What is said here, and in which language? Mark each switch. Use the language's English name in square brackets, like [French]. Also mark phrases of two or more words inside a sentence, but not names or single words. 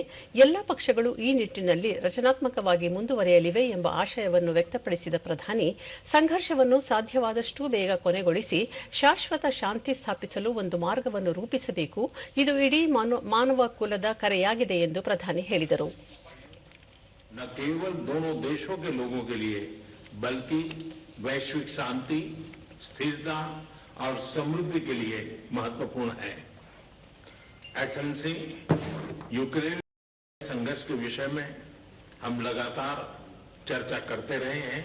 [Kannada] ಎಲ್ಲ ಪಕ್ಷಗಳು ಈ ನಿಟ್ಟಿನಲ್ಲಿ ರಚನಾತ್ಮಕವಾಗಿ ಮುಂದುವರಿಯಲಿವೆ ಎಂಬ ಆಶಯವನ್ನು ವ್ಯಕ್ತಪಡಿಸಿದ ಪ್ರಧಾನಿ, ಸಂಘರ್ಷವನ್ನು ಸಾಧ್ಯವಾದಷ್ಟೂ ಬೇಗ ಕೊನೆಗೊಳಿಸಿ ಶಾಶ್ವತ ಶಾಂತಿ ಸ್ಥಾಪಿಸಲು ಒಂದು ಮಾರ್ಗವನ್ನು ರೂಪಿಸಬೇಕು. ಇದು ಇಡೀ ಮಾನವ ಕುಲದ ಕರೆಯಾಗಿದೆ ಎಂದು ಪ್ರಧಾನಿ ಹೇಳಿದರು. [Hindi] न केवल दोनों देशों के लोगों के लिए बल्कि वैश्विक शांति, स्थिरता और समृद्धि के लिए महत्वपूर्ण है। एक्सेलेंसी, यूक्रेन संघर्ष के विषय में हम लगातार चर्चा करते रहे हैं।